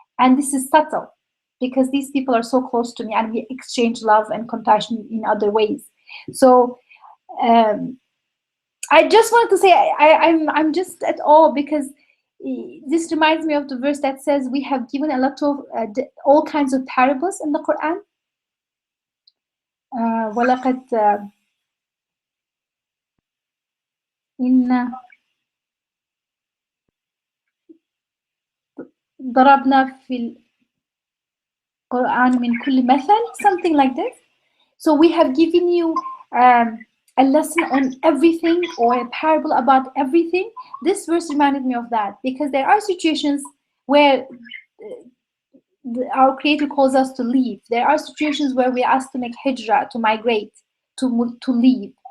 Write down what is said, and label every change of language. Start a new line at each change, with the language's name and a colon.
English: And this is subtle because these people are so close to me, and we exchange love and compassion in other ways. So I just wanted to say I'm just at awe because this reminds me of the verse that says we have given a lot of all kinds of parables in the Quran.
Arabic: وَلَقَدْ إِنَّ ضَرَبْنَا فِي الْقُرْآنِ مِنْ كُلِّ مَثَلٍ,
English: something like this. So we have given you a lesson on everything, or a parable about everything. This verse reminded me of that, because there are situations where our Creator calls us to leave. There are situations where we are asked to make hijrah, to migrate, to leave.